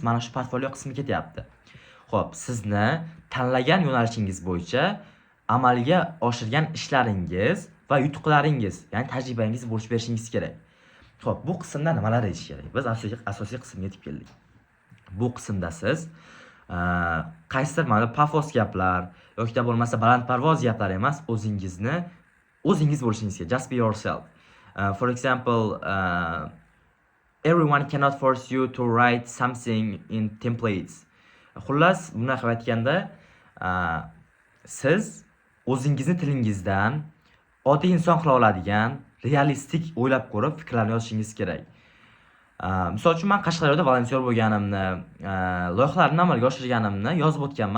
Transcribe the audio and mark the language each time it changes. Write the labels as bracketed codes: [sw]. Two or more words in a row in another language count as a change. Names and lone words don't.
[uz] Mana shu portfolio qismi ketyapti. Xo'p, sizni tanlagan yo'nalishingiz bo'yicha amalga oshirgan ishlaringiz va yutuqlaringiz, ya'ni tajribangiz bo'lish berishingiz kerak. Xo'p, bu qismda nimalar deyish kerak? Biz asosiy qismga yetib keldik. Bu qismda siz qaysidir ma'noda pafos gaplar yoki bo'lmasa balandparvoz gaplar emas, o'zingiz bo'lishingiz kerak. [en] Just be yourself. For example, everyone cannot force you to write something in templates. [uz] Xullas, buni qilib aytganda, siz o'zingizni tilingizdan oddiy inson qila oladigan, realistik o'ylab ko'rib fikrlarni yozishingiz kerak. Misol uchun men Qashqadaryoda volontyor bo'lganimni, loyihalarni amalga oshirganimni yozib o'tganman.